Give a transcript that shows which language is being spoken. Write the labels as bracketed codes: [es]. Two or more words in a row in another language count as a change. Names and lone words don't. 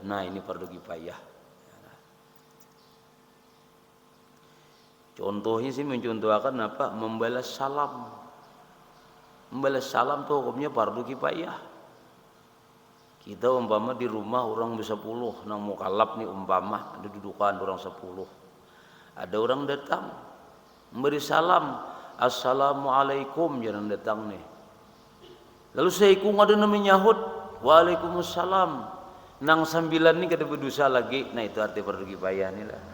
[id] Nah, ini fardu kifayah. Contohnya sih mencontohkan apa? Membalas salam. Membalas salam tuh hukumnya fardu kifayah. Kita umpama di rumah orang bersepuluh, [bjn] nang mukallaf nih umpama ada dudukan orang 10. [id] Ada orang datang memberi salam, assalamualaikum, jangan datang nih. [bjn] Lalu seikung ada namanya nyahut, waalaikumsalam. Nang 9 nih kada berdosa lagi. Nah, itu arti fardu kifayah nih lah.